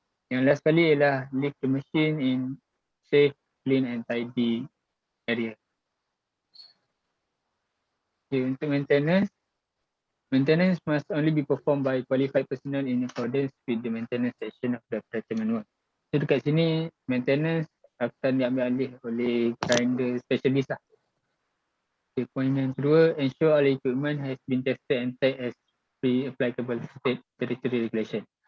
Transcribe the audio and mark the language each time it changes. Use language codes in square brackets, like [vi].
[ms] Yang last kali ialah [en] leave the machine in safe, clean and tidy area. Okay, [ms] untuk [en] maintenance must only be performed by qualified personnel in accordance with the maintenance section of the operator manual. [ms] So dekat sini maintenance akan diambil alih oleh grinder specialist lah. [en] Okay, point [ms] yang kedua, [en] ensure all equipment has been tested and checked as pre-applicable state territory regulation.